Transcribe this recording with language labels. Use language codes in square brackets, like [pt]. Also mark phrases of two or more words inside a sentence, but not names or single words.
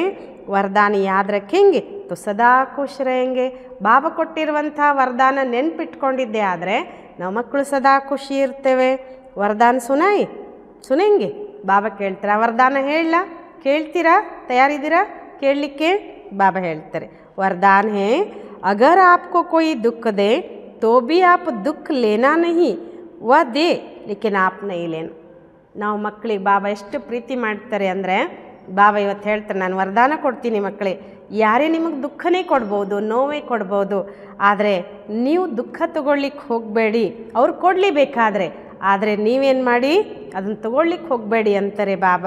[hi] वरदान याद रखेंगे तो सदा खुश रहेंगे. [kn] ಬಾಬಾ ಕೊಟ್ಟಿರುವಂಥ ವರದಾನ ನೆನ್ಪಿಟ್ಕೊಂಡಿದ್ದೆ ಆದರೆ ನಾವು ಮಕ್ಕಳು ಸದಾ ಖುಷಿ ಇರ್ತೇವೆ. [hi] वरदान सुनेंगे [kn] ಬಾಬಾ ಕೇಳ್ತಾರೆ. ಆ ವರದಾನ ಹೇಳ ಕೇಳ್ತೀರಾ? ತಯಾರಿದ್ದೀರಾ ಕೇಳಲಿಕ್ಕೆ? ಬಾಬಾ ಹೇಳ್ತಾರೆ [hi] वरदान है अगर आपको कोई दुख दे तो भी आप दुख लेना नहीं, वह दे लेकिन आप नहीं लेना. [kn] ನಾವು ಮಕ್ಕಳಿಗೆ ಬಾಬಾ ಎಷ್ಟು ಪ್ರೀತಿ ಮಾಡ್ತಾರೆ ಅಂದರೆ ಬಾಬಾ ಇವತ್ತು ಹೇಳ್ತಾರೆ ನಾನು ವರದಾನ ಕೊಡ್ತೀನಿ ಮಕ್ಕಳಿಗೆ, ಯಾರೇ ನಿಮಗೆ ದುಃಖನೇ ಕೊಡ್ಬೋದು, ನೋವೇ ಕೊಡ್ಬೋದು, ಆದರೆ ನೀವು ದುಃಖ ತಗೊಳ್ಳಿಕ್ಕೆ ಹೋಗಬೇಡಿ. ಅವ್ರು ಕೊಡಲಿ ಬೇಕಾದರೆ, ಆದರೆ ನೀವೇನು ಮಾಡಿ ಅದನ್ನು ತಗೊಳ್ಳಿಕ್ಕೆ ಹೋಗಬೇಡಿ ಅಂತಾರೆ ಬಾಬಾ.